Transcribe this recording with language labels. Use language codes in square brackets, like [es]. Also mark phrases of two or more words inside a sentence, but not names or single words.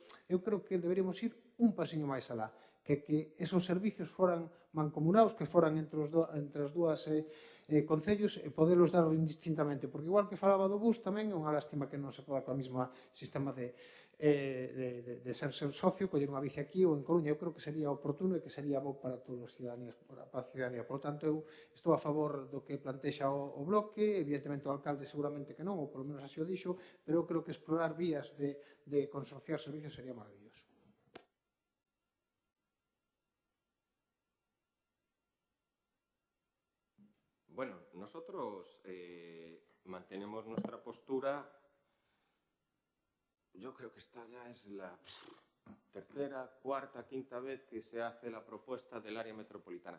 [gl] Eu creo que deberíamos ir un pasiño máis alá, que esos servicios foran mancomunados, que foran entre as dúas concellos e podelos dar indistintamente, porque igual que falaba do bus, tamén é unha lástima que non se poda coa mesma sistema de ser socio, coller unha bici aquí ou en Coruña. Eu creo que sería oportuno e que sería bo para todos os cidadáns, para a cidadanía. Por tanto, eu estou a favor do que plantexa o bloque, evidentemente o alcalde seguramente que non, ou polo menos así o dixo, pero eu creo que explorar vías de consorciar servicios sería maravilloso. [es] Bueno, nosotros mantenemos nuestra postura. Yo creo que esta ya es la tercera, cuarta, quinta vez que se hace la propuesta del área metropolitana.